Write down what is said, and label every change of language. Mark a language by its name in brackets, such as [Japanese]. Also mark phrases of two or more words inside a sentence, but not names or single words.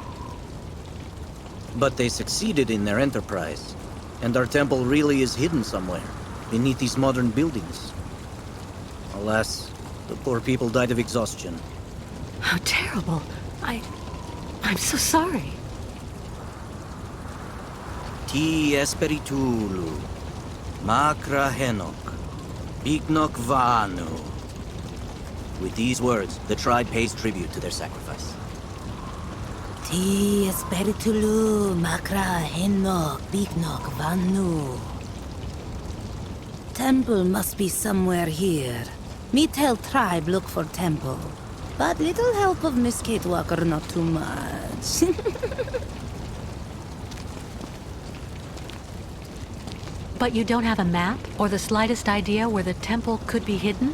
[English] But they succeeded in their enterprise, and our temple really is hidden somewhere, beneath these modern buildings. Alas, the poor people died of exhaustion. How terrible. I'm so sorry. Ti espiritulu, makra henok, biknok vanu. With these words, the tribe pays tribute to their sacrifice. Ti espiritulu, makra henok, biknok vanu. Temple must be somewhere here. Me tell tribe look for temple. But little help of Miss Kate Walker, not too much. But you don't have a map or the slightest idea where the temple could be hidden?